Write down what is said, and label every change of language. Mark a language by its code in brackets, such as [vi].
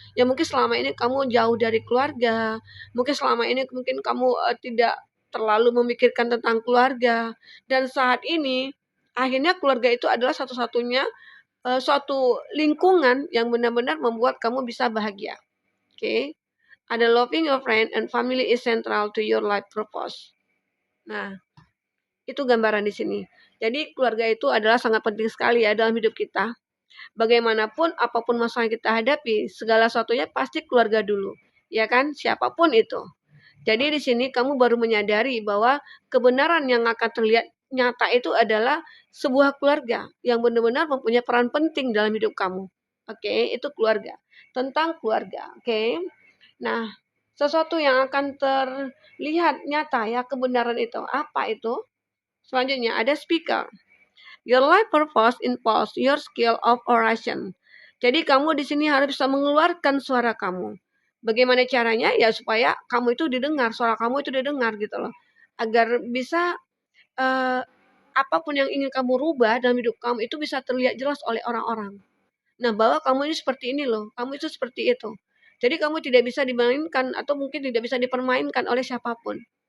[id] Ya mungkin selama ini kamu jauh dari keluarga, mungkin selama ini mungkin kamu tidak terlalu memikirkan tentang keluarga, dan saat ini akhirnya keluarga itu adalah satu-satunya suatu lingkungan yang benar-benar membuat kamu bisa bahagia. Oke. Ada [en] loving your friend and family is central to your life purpose. [id] Nah, itu gambaran di sini. Jadi keluarga itu adalah sangat penting sekali ya dalam hidup kita. Bagaimanapun apapun masalah yang kita hadapi, segala sesuatunya pasti keluarga dulu. Ya kan? Siapapun itu. Jadi di sini kamu baru menyadari bahwa kebenaran yang akan terlihat nyata itu adalah sebuah keluarga yang benar-benar mempunyai peran penting dalam hidup kamu. Oke, itu keluarga. Tentang keluarga. Oke. Nah, sesuatu yang akan terlihat nyata ya kebenaran itu. Apa itu? Selanjutnya ada speaker. [en] Your life purpose involves your skill of oration. [id] Jadi kamu di sini harus bisa mengeluarkan suara kamu. Bagaimana caranya? Ya supaya kamu itu didengar, suara kamu itu didengar gitu loh. Agar bisa apapun yang ingin kamu rubah dalam hidup kamu itu bisa terlihat jelas oleh orang-orang. Nah, bahwa kamu ini seperti ini loh, kamu itu seperti itu. Jadi kamu tidak bisa dimainkan atau mungkin tidak bisa dipermainkan oleh siapapun.